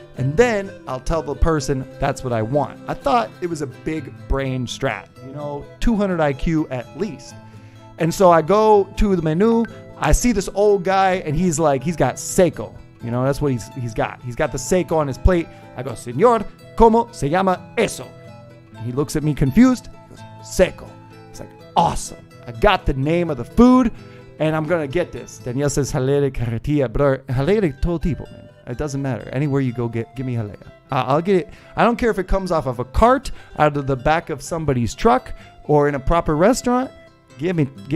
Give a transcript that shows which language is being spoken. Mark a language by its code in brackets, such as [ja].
[en] And then I'll tell the person that's what I want. I thought it was a big brain strat, 200 IQ at least. And so I go to the menu. I see this old guy and he's got seco. That's what he's got. He's got the seco on his plate. I go, [es] Señor, ¿cómo se llama eso? [en] He looks at me confused. He goes, seco. It's like, awesome. I got the name of the food, and I'm going to get this. Daniel says, jalea de carretilla. But [es] jalea de todo tipo, [en] man. It doesn't matter. Anywhere you go, give me jalea. I'll get it. I don't care if it comes off of a cart, out of the back of somebody's truck, or in a proper restaurant. Give me.